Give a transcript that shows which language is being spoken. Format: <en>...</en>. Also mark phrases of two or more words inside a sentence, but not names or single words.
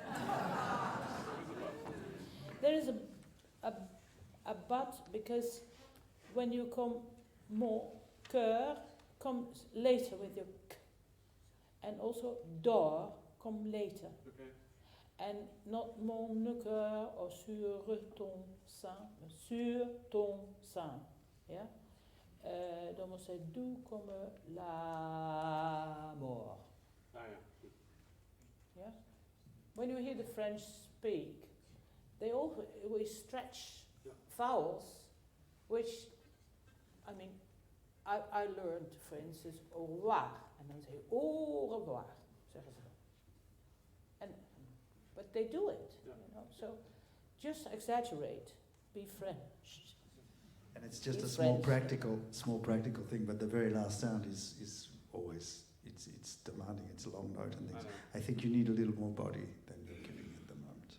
<en>there is a but, because when you come more, cœur comes later with your k, and also door come later. Okay. And not</en> <fr>mon cœur</fr> <en>or</en> <fr>sur ton sein, sur ton sein.</fr> <en>Yeah?</en> <nl>Dan moet ze doe</nl> <fr>comme la mort.</fr> <en>Ah, yeah. Yeah? When you hear the French speak, they always stretch vowels, which, I mean, I learned, for instance,</en> <fr>au revoir,</fr> <en>and then say</en> <fr>au revoir,</fr> <nl>zeggen ze dan.</nl> <en>But they do it, you know. So just exaggerate, be French. And it's just Be a small French. practical thing, but the very last sound is always, it's demanding, it's a long note and things. I think you need a little more body than you're giving at the moment.</en>